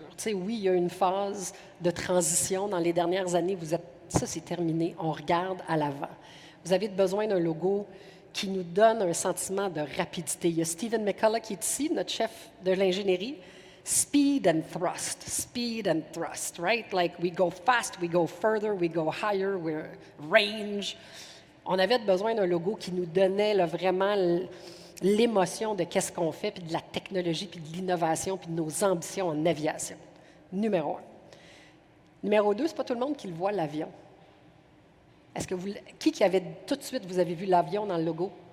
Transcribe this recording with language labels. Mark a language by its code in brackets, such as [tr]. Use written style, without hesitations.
[fr] Tu sais, oui, il y a une phase de transition dans les dernières années. Ça, c'est terminé. On regarde à l'avant. Vous avez besoin d'un logo qui nous donne un sentiment de rapidité. Il y a Stephen McCullough qui est ici, notre chef de l'ingénierie. [en] Speed and thrust, right? Like we go fast, we go further, we go higher, we're range. [fr] On avait besoin d'un logo qui nous donnait là, vraiment l'émotion de qu'est-ce qu'on fait, puis de la technologie, puis de l'innovation, puis de nos ambitions en aviation. Numéro 1. Numéro 2, c'est pas tout le monde qui le voit, l'avion. Est-ce que qui avait tout de suite, vous avez vu l'avion dans le logo?